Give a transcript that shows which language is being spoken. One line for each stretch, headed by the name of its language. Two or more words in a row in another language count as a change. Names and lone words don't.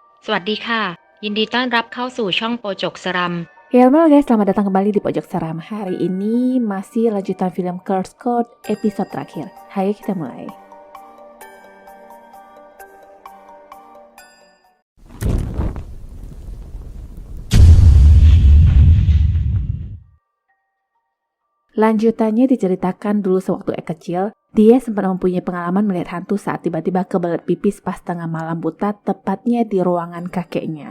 Thai: วัสดีค่ะยินดีต้อนรับเข้าสู่ช่องโปจกสรัม
Indonesian: Ya, halo guys, selamat datang kembali di Pojok Seram. Hari ini masih lanjutan film Curse Code episode terakhir. Ayo kita mulai. Lanjutannya diceritakan dulu sewaktu kecil, dia sempat mempunyai pengalaman melihat hantu saat tiba-tiba kebelet pipis pas tengah malam buta, tepatnya di ruangan kakeknya.